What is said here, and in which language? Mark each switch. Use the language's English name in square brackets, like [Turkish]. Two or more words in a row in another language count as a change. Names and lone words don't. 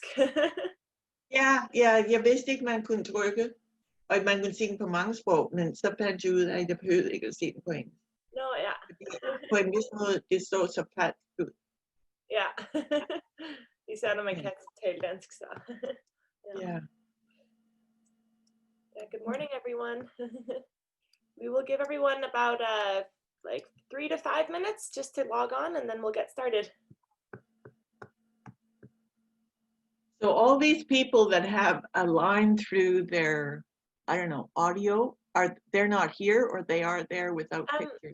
[Danish] Ja, jeg vidste ikke, man kunne trykke, og at man kunne se den på mange sprog, men så fandt jeg ud af, at jeg behøvede ikke at se den på engelsk. Nå, ja. På en vis måde, det så så falsk ud. Ja, især når man kan tale dansk, så. [English] Yeah. Good morning, everyone. We will give everyone about like 3 to 5 minutes just to log on, and then we'll get started. So all these people that have a line through their, I don't know, audio, they're not here, or they are there without pictures?